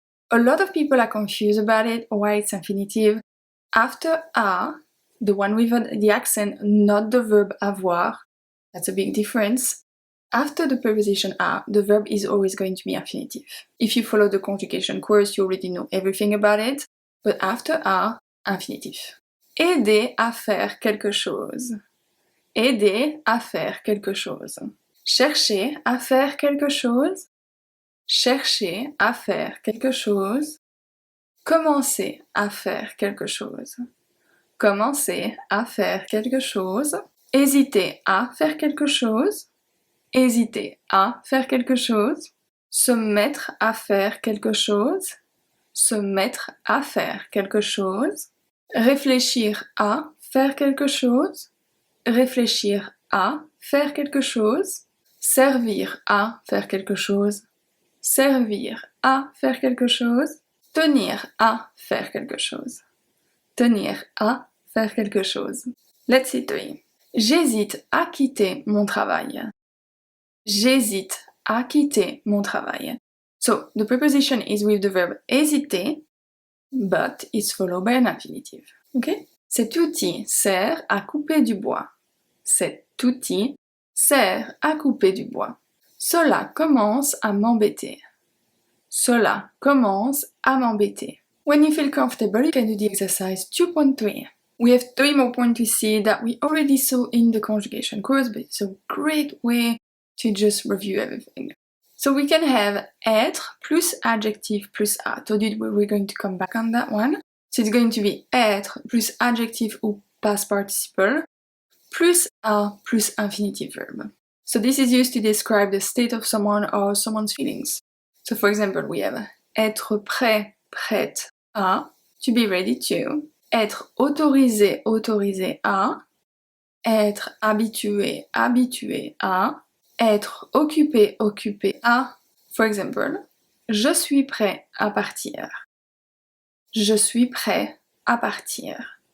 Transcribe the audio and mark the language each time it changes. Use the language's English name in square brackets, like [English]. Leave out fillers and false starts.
[English] A lot of people are confused about it, why it's infinitive. After a, the one with the accent, not the verb avoir, that's a big difference. After the preposition a, the verb is always going to be infinitive. If you follow the conjugation course, you already know everything about it. But after a, [French] infinitif. Aider à faire quelque chose. Aider à faire quelque chose. Chercher à faire quelque chose. Chercher à faire quelque chose. Commencer à faire quelque chose. Commencer à faire quelque chose. Hésiter à faire quelque chose. Hésiter à faire quelque chose. Se mettre à faire quelque chose. Se mettre à faire quelque chose. Réfléchir à faire quelque chose. Réfléchir à faire quelque chose. Servir à faire quelque chose. Servir à faire quelque chose. Tenir à faire quelque chose. Tenir à faire quelque chose. [English] Let's see three. [French] J'hésite à quitter mon travail. J'hésite à quitter mon travail. [English] So, the preposition is with the verb hésiter, but it's followed by an infinitive. Okay? [French] Cet outil sert à couper du bois. Cet outil sert à couper du bois. Cela commence à m'embêter. Cela commence à m'embêter. [English] When you feel comfortable, you can do the exercise 2.3. We have 3 more points to see that we already saw in the conjugation course, but it's a great way to just review everything. So we can have être plus adjective plus a. I told you we're going to come back on that one. So it's going to be être plus adjective ou past participle plus a plus infinitive verb. So this is used to describe the state of someone or someone's feelings. So for example, we have [French] être prêt, prête à, [English] to be ready to, [French] être autorisé, autorisé à, être habitué, habitué à, être occupé, occupé à. [English] For example, [French] je suis prêt à partir. Je suis prêt à partir.